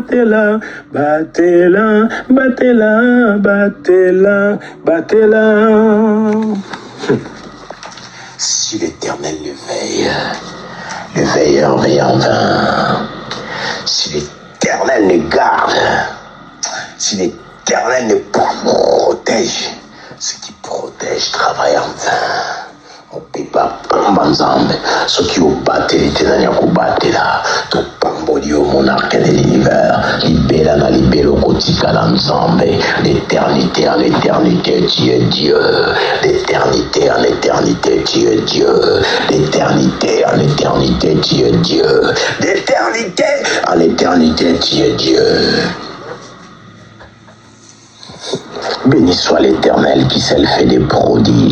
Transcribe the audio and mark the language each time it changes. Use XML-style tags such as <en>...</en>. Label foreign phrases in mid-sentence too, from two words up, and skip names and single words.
<fr>Si l'Éternel le veille, le veilleur veille en vain. Si l'Éternel ne garde, si l'Éternel ne protège, ce qui protège travaille en vain.</fr> <ln>Opipa pamba Nzambe soki obateli te nani akobatela topamboli yo</ln> <fr>monarque de l'univers</fr> <ln>libela na libelo kotikala Nzambe</ln> <fr>d'éternité en éternité tu es Dieu d'éternité en éternité tu es Dieu d'éternité en éternité tu es Dieu d'éternité en éternité tu es Dieu. Béni soit l'Éternel qui s'est fait des prodiges.</fr>